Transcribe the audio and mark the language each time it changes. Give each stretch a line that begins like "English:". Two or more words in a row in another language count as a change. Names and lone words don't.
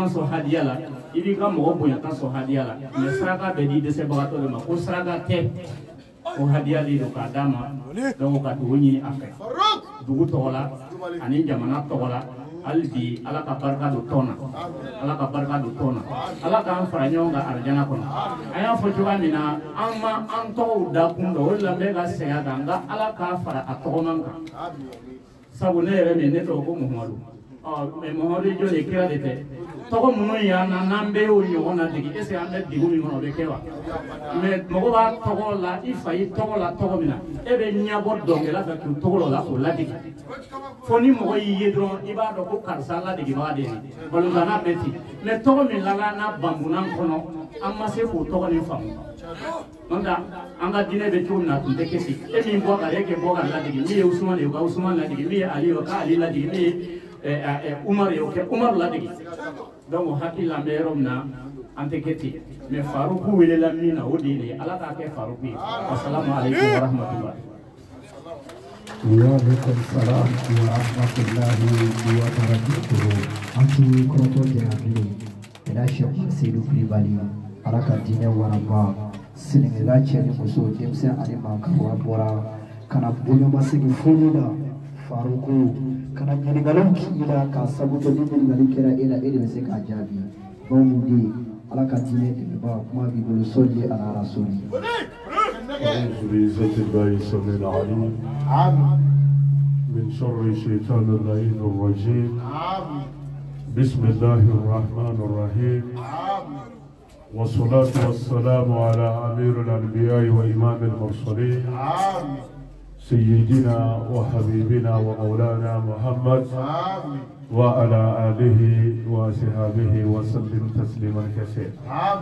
Bambara: sɔn hadiya la i b'i ka mɔgɔ bonyata sɔn hadiya la mɛ saraka bɛ di dɛsɛbagatɔ de ma ko saraka tɛ ko hadiya de don k'a d'a ma donc ka dugu ɲini a fɛ dugu tɔgɔ la ani jamana tɔgɔ la hali bi ala ka barika don tɔn na ala ka barika don tɔn na ala k'an fara ɲɔgɔn kan arijana kɔnɔ an y'a fɔ cogoya min na an ma an tɔgɔw da kun dɔn o de la n bɛ ka segin a kan nka ala k'a fara a tɔgɔman kan sabu ne yɛrɛ min ne tɔgɔ ko muhamadu mɛ muhamadu jɔn de kira de tɛ tɔgɔ minnu y'an na n'an bɛɛ y'o ɲɔgɔn na dege
French: est ce que
Bambara: an bɛ degu min kɔnɔ o bɛ kɛ wa mɛ mɔgɔ b'a tɔgɔ la i fa y'i tɔgɔ la tɔgɔ min na e bɛ ɲɛbɔ dɔnkɛla fɛ k'u tɔgɔ la k'o ladege fo ni mɔgɔ y'i ye dɔrɔn i b'a dɔn ko karisa ladegebaga de ye balontanna bɛ ten mɛ tɔgɔ min lala n'a banbunan kɔnɔ an ma se k'o tɔgɔ nin faamu n'o tɛ an ka diinɛ bɛ cogo min na a tun tɛ kisi e min bɔ ka e kɛ bɔ ka ladege min ye usumani ye o ka usumani ladege min ye ali ye o ka ali ladege min ye Umar ye o kɛ Umar ladege donc hakili la an bɛ yɔrɔ min na an tɛ kɛ ten mɛ Faruku welela min na o de ye ala k'a kɛ Faruku ye
Arabic: والسلام عليكم ورحمة الله. وعليكم السلام ورحمة الله وبركاته.
Bambara: Antu kɔrɔtɔ jɛnabili ɛda Sɛk Seydou Kulibali ala ka diinɛ waraba sɛnɛkɛla cɛ ni muso denmisɛn ani maakɔrɔba bɔra kana bonyamasegin foli la Faruku kana ɲininkaliw k'i la k'a sabu kɛ ni ɲininkali kɛra e la e de bɛ se k'a jaabi bawo mun de ala ka diinɛ dɛmɛba kuma b'i bolo
Arabic: صل على رسول. أعوذ بعزة الله السميع العليم من شر الشيطان اللعين الرجيم بسم الله الرحمن الرحيم والصلاة والسلام على أمير الأنبياء وإمام المرسلين سيدنا وحبيبنا ومولانا محمد وعلى آله وصحبه وسلم تسليما كثيرا.